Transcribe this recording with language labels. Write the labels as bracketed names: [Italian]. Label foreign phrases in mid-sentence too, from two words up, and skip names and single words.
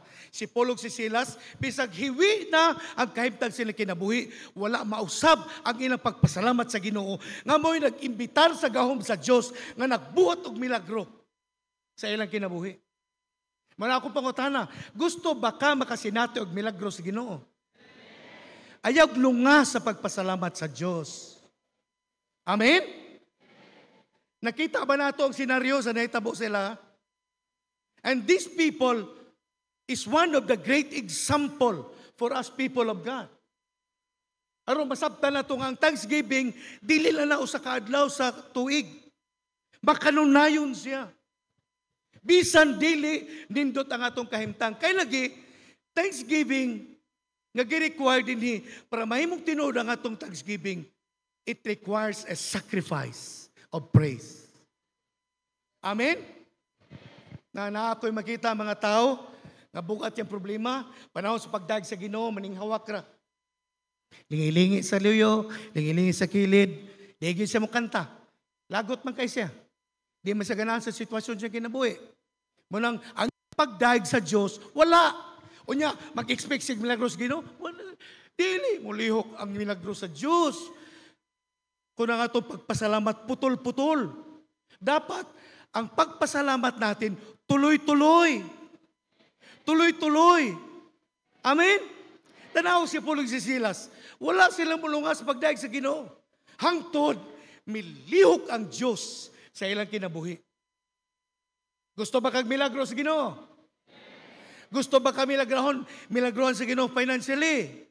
[Cebuano] Si Paul ug si Silas bisag hiwi na ang kahimtang sila kinabuhi, wala mausab ang ilang pagpasalamat sa Ginoo nga mo'y nag-imbitar sa gahom sa Dios nga nagbuhat og milagro sa ilang kinabuhi. Muna akong pangutana, gusto ba ka makasinati og milagro sa Ginoo? Ayaw lunga sa pagpasalamat sa Diyos. Amen? Nakita ba nato ang senaryo sa nahitabo sila? [English] And these people is one of the great example for us people of God. [Cebuano] Aron masabtan na ito nga ang Thanksgiving, dili lang na usa ka adlaw sa tuig. Makanunayon siya. Bisan dili, nindot ang atong kahimtang. Kaya lagi, Thanksgiving, nga gi-require din para mahimong tinuod ang atong Thanksgiving, [English] it requires a sacrifice of praise. [Cebuano] Amen? Na ako'y makita mga tao, nga bugat yung problema, panahon sa pagdaig sa Ginoo, maninghawak ra. Lingi-lingi sa luyo, lingi-lingi sa kilid, digil siya mo kanta. Lagot man kay siya. Di man siya ganahan sa sitwasyon siya kinabuhi. Munang, ang pagdaig sa Diyos, wala. O niya, mag-expect sig milagros Ginoo? Dili, mulihok ang milagros sa Diyos. Kung ang atong pagpasalamat, putol-putol. [Filipino] Dapat, ang pagpasalamat natin, tuloy-tuloy. Tuloy-tuloy. [Cebuano] Amen? Tanaw si Paul ug si Silas. Wala silang mulunga sa pagdaig sa Ginoo. Hangtod, milihok ang Diyos sa ilang kinabuhi. Gusto ba kag milagros sa Ginoo? Gusto ba kami milagrohan sa Ginoo financially?